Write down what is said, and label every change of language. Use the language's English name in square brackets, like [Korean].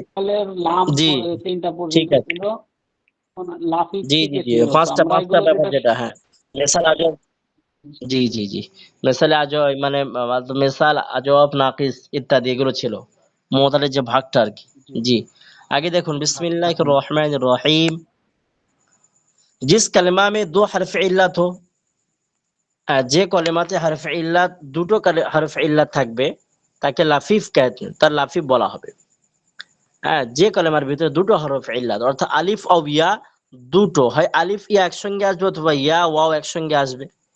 [Bangla] মুতালের লাম জি, তিনটা ঠিক পর্যন্ত আছে। ছিল, লাফিফ জি জি থেকে জি, ছিল। তো পাঁচটা আমরা পাঁচটা এগুলো ব্যাপার যেটা যেটা, হ্যাঁ। মেসাল আজব, জি জি জি, মেসালে আজব মানে মেসাল আজব নাকিস ইত্যাদি এগুলো ছিল, মুতালের যে ভাগটা আর কি। জি, জি, আগে দেখুন ভাগটা, [Arabic] बिस्मिल्लाहिर रहमानिर रहीम। [Hindi] जिस कलमा में दो हरफ इल्लत हो, [Bangla] যে কলেমাতে হরফ ইল্লাত দুটো হরফ ইল্লাত থাকবে তাকে লাফিফ তার লাফিফ বলা হবে। হ্যাঁ, যে কলেমার ভিতরে দুটো হরফ ইল্লাত অর্থাৎ আলিফ ও ইয়া দুটো হয়, আলিফ ইয়া একসঙ্গে আসবে অথবা ইয়া ওয়াও একসঙ্গে আসবে।